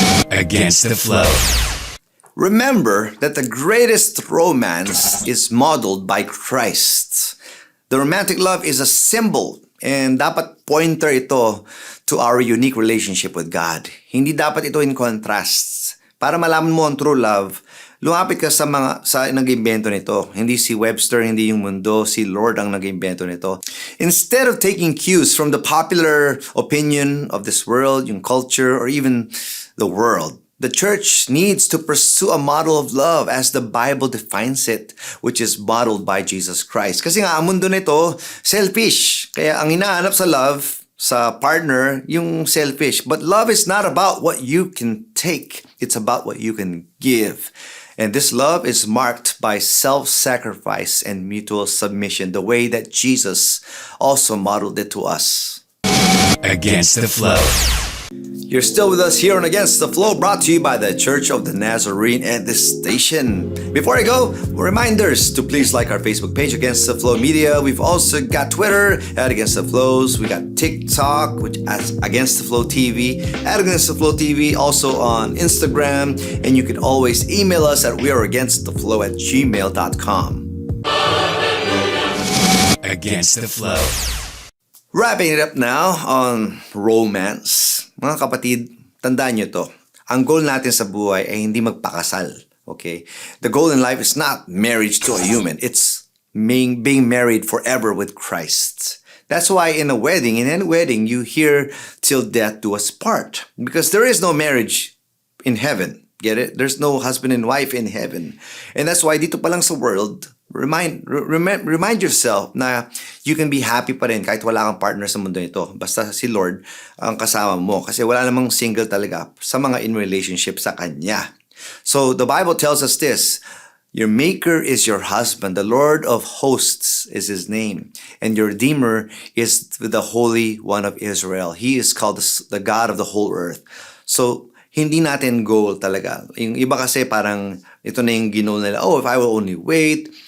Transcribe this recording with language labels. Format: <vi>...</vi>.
<en>Against the flow. Remember that the greatest romance is modeled by Christ. The romantic love is a symbol and dapat pointer ito to our unique relationship with God.</en> <tl>Hindi dapat ito</tl> <en>in contrast.</en> <tl>Para malaman mo ang true love, lumapit ka sa nag-imbento nito. Hindi si Webster, hindi yung mundo, si Lord ang nag-imbento nito.</tl> <en>Instead of taking cues from the popular opinion of this world, yung culture, or even the world, the church needs to pursue a model of love as the Bible defines it, which is modeled by Jesus Christ.</en> <tl>Kasi nga, ang mundo nito, selfish. Kaya ang hinahanap sa love, sa partner, yung selfish.</tl> <en>But love is not about what you can take. It's about what you can give. And this love is marked by self-sacrifice and mutual submission, the way that Jesus also modeled it to us. Against the flow. You're still with us here on Against the Flow, brought to you by the Church of the Nazarene at this station. Before I go, reminders to please like our Facebook page, Against the Flow Media. We've also got Twitter at Against the Flows. We got TikTok, which as Against the Flow TV, at Against the Flow TV, also on Instagram. And you can always email us at weareagainsttheflow@gmail.com. Against the flow. Wrapping it up now on romance.</en> <tl>Mga kapatid, tandaan nyo to. Ang goal natin sa buhay ay hindi magpakasal.</tl> <en>Okay? The goal in life is not marriage to a human. It's being married forever with Christ. That's why in any wedding, you hear till death do us part. Because there is no marriage in heaven. Get it? There's no husband and wife in heaven.</en> <tl>And that's why dito pa lang sa world,</tl> <en>remind yourself</en> <tl>na</tl> <en>you can be happy</en> <tl>pa rin kahit wala kang partner sa mundo nito. Basta si Lord ang kasama mo. Kasi wala namang single talaga sa mga in relationship sa Kanya.</tl> <en>So the Bible tells us this, your Maker is your husband. The Lord of hosts is His name. And your Redeemer is the Holy One of Israel. He is called the God of the whole earth.</en> <tl>So hindi natin goal talaga. Yung iba kasi parang ito na yung ginol nila,</tl> <en>if I will only wait.</en>